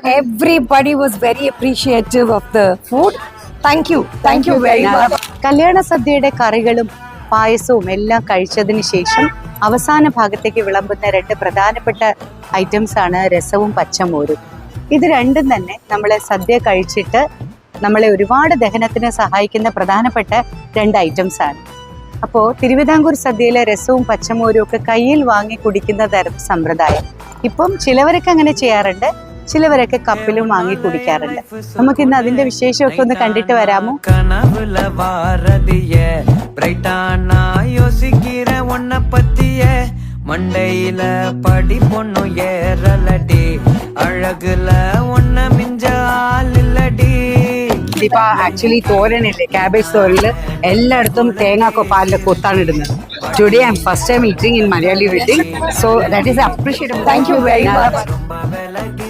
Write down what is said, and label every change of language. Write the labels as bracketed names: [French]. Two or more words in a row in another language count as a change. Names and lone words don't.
[English] Everybody was very appreciative of the food. Thank you very much. [Malayalam] കല്യാണ സദ്യയുടെ കറികളും പായസവും എല്ലാം കഴിച്ചതിന് ശേഷം അവസാന ഭാഗത്തേക്ക് വിളമ്പുന്ന രണ്ട് പ്രധാനപ്പെട്ട ഐറ്റംസ് ആണ് രസവും പച്ചമോരും. ഇത് രണ്ടും തന്നെ നമ്മളെ സദ്യ കഴിച്ചിട്ട് നമ്മളെ ഒരുപാട് ദഹനത്തിന് സഹായിക്കുന്ന പ്രധാനപ്പെട്ട രണ്ട് ഐറ്റംസ് ആണ്. അപ്പോൾ തിരുവിതാംകൂർ സദ്യയിലെ രസവും പച്ചമോരും ഒക്കെ കയ്യിൽ വാങ്ങി കുടിക്കുന്ന തരം സമ്പ്രദായം ഇപ്പം ചിലവരൊക്കെ അങ്ങനെ ചെയ്യാറുണ്ട്, ചിലവരൊക്കെ കപ്പിലും വാങ്ങി കുടിക്കാറുണ്ട്. നമുക്ക് ഇന്ന് അതിന്റെ വിശേഷമൊക്കെ ഒന്ന് കണ്ടിട്ട് വരാമോ? [Tamil] மண்டையில படி பொண்ணு ஏறலடி அழகுல ஒன்ன மிஞ்சால் இல்லடி. [Malayalam] ഇതിപ്പോ ആക്ച്വലി തോരനില്ലേ, ക്യാബേജ് തോരനില് എല്ലായിടത്തും തേങ്ങാക്കൊപ്പാലിന്റെ കൊത്താണ് ഇടുന്നത്. [English] today I am first time eating in Malayali wedding, so that is appreciable. Thank you very much.